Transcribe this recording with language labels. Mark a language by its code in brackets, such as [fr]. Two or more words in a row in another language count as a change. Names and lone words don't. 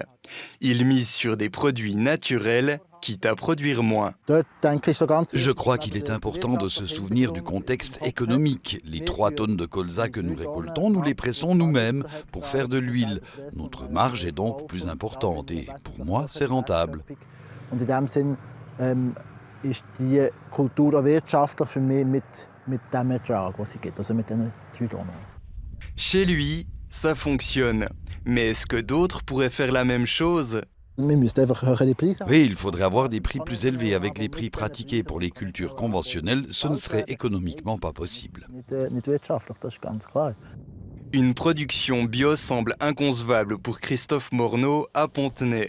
[fr] Il mise sur des produits naturels, quitte à produire moins. Je crois qu'il est important de se souvenir du contexte économique. Les 3 tonnes de colza que nous récoltons, nous les pressons nous-mêmes pour faire de l'huile. Notre marge est donc plus importante et pour moi, c'est rentable. [de] Ist die Kultur auch wirtschaftlich für mich mit dem Ertrag, was sie gibt, also mit diesen Zügen. [fr] Chez lui, ça fonctionne. Mais est-ce que d'autres pourraient faire la même chose ? Oui, il faudrait avoir des prix plus élevés. Avec les prix pratiqués pour les cultures conventionnelles, ce ne serait économiquement pas possible. Une production bio semble inconcevable pour Christophe Morneau à Pontenay.